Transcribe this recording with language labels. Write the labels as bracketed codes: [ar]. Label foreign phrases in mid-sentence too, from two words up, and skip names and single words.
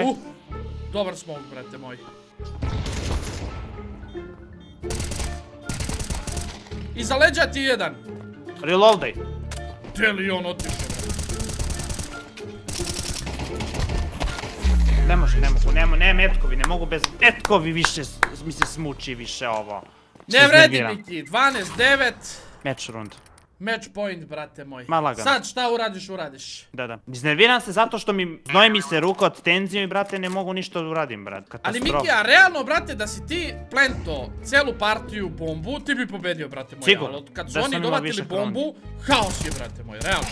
[sr] Dobar smoke, brate moj. Iza leđa ti jedan. Reloadaj. Gdje li on otišao? Ne može, ne metkovi, ne mogu bez metkovi više, mi se smuči više ovo. Ne vredi, Miki, 12-9. [en] Match rund. Match point, [sr] brate moj. Ma lagano. Sad šta uradiš? Da. Iznerviram se zato što mi znoji mi se ruka od tenzije i brate ne mogu ništa da uradim, brat. Ali Katastrofa. Miki, a realno, brate, da si ti plento celu partiju bombu, ti bi pobedio, brate moj. Sigurno. Ali kad su Da sam oni imao dovatili više bombu, haos je, brate moj, realno.